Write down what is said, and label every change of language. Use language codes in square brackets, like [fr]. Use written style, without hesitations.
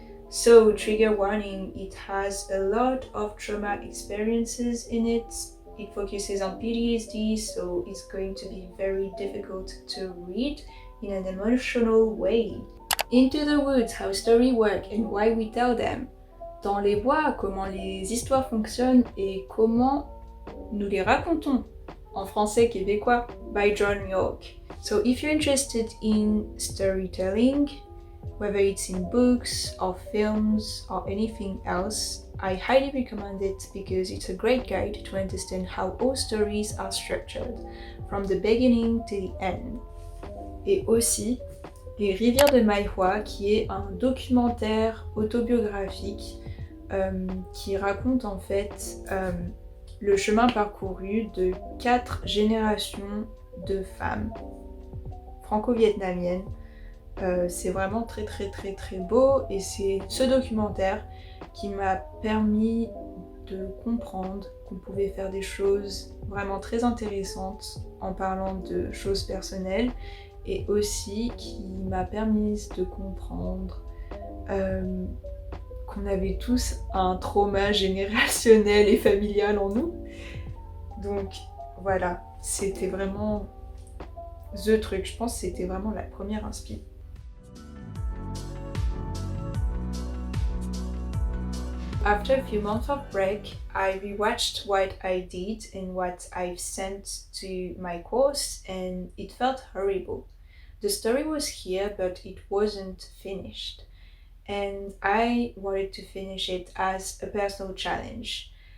[en] So, trigger warning, it has a lot of trauma experiences in it. It focuses on PTSD, so it's going to be very difficult to read in an emotional way. Into the Woods, how stories work and why we tell them. [fr] Dans les bois, comment les histoires fonctionnent et comment nous les racontons. En français québécois, by Yorke. [en] So if you're interested in storytelling, whether it's in books or films or anything else, I highly recommend it because it's a great guide to understand how all stories are structured, from the beginning to the end. [fr] Et aussi, Les Rivières de Maïhua, qui est un documentaire autobiographique qui raconte en fait le chemin parcouru de 4 générations de femmes franco-vietnamiennes. C'est vraiment très très très très beau et c'est ce documentaire qui m'a permis de comprendre qu'on pouvait faire des choses vraiment très intéressantes en parlant de choses personnelles et aussi qui m'a permis de comprendre qu'on avait tous un trauma générationnel et familial en nous. Donc voilà, c'était vraiment the truc. Je pense que c'était vraiment la première inspi. [en] After a few months of break, I rewatched what I did and what I've sent to my course, and it felt horrible. The story was here, but it wasn't finished. And I wanted to finish it as a personal challenge.